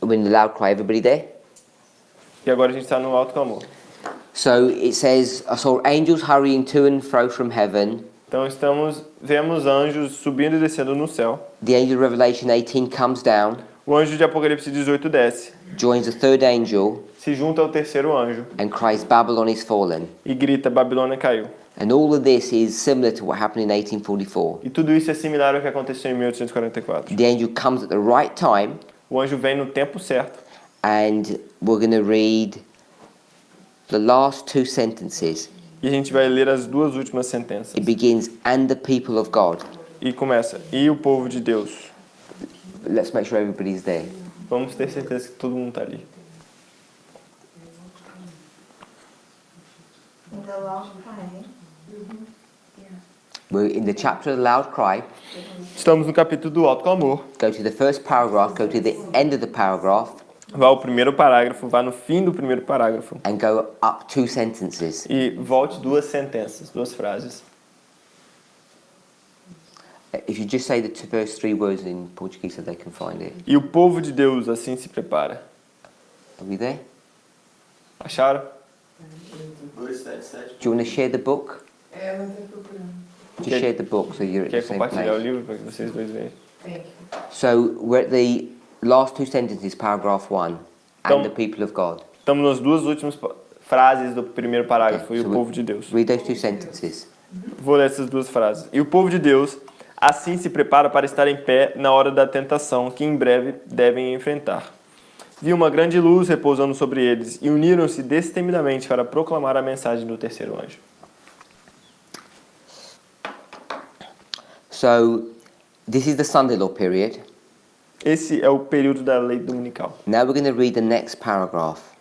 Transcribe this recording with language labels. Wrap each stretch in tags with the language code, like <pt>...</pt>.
<en>we're in the loud cry, everybody there?</en> <pt>E agora a gente está no alto clamor.</pt> <en>So it says, I saw angels hurrying to and fro from heaven.</en> <pt>Então vemos anjos subindo e descendo no céu.</pt> <en>The angel of Revelation 18 comes down,</en> <pt>O anjo de Apocalipse 18 desce,</pt> <en>joins the third angel,</en> <pt>se junta ao terceiro anjo</pt> <en>and cries, Babylon is fallen.</en> <pt>e grita, Babilônia caiu.</pt> <en>And all of this is similar to what happened in 1844.</en> <pt>E tudo isso é similar ao que aconteceu em 1844.</pt> <en>The angel comes at the right time,</en> <pt>O anjo vem no tempo certo.</pt> <en>and we're going to read the last 2 sentences.</en> <pt>E a gente vai ler as 2 últimas sentenças.</pt> <en>It begins, and the people of God.</en> <pt>E começa, e o povo de Deus.</pt> <en>Let's make sure everybody's there.</en> <pt>Vamos ter certeza que todo mundo está ali.</pt> <en>In the loud cry, We're in the chapter of the loud cry.</en> <pt>Estamos no capítulo do alto clamor.</pt> <en>Go to the first paragraph, go to the end of the paragraph,</en> <pt>Vá ao primeiro parágrafo, vá no fim do primeiro parágrafo.</pt> <en>and go up 2 sentences.</en> <pt>E volte 2 sentenças, 2 frases.</pt> <en>If you just say the first 3 words in Portuguese so they can find it.</en> <pt>E o povo de Deus assim se prepara.</pt> <en>Are we there?</en> <pt>Acharam?</pt> <en>Do you want to share the book?</en> <pt>Ela está procurando.</pt> <en>Just Okay. share the book so you're at</en> <pt>Quer</pt> <en>the same</en> <pt>compartilhar o</pt> <en>place.</en> <pt>livro para que vocês dois vejam?</pt> <en>Thank you. So we're at the last 2 sentences, paragraph 1,</en> <pt>Então-</pt> <en>and the people of God.</en> <pt>Estamos nas 2 últimas frases do primeiro parágrafo, e</pt> <en>So</en> <pt>o povo de Deus.</pt> <en>read those 2 sentences.</en> <pt>Vou ler essas 2 frases. E o povo de Deus assim se prepara para estar em pé na hora da tentação que em breve devem enfrentar. Vi uma grande luz repousando sobre eles e uniram-se destemidamente para proclamar a mensagem do terceiro anjo.</pt> <en>So This is the Sunday law period.</en> <pt>Esse é o período da lei dominical.</pt> <en>Now we're going to read the next paragraph.</en>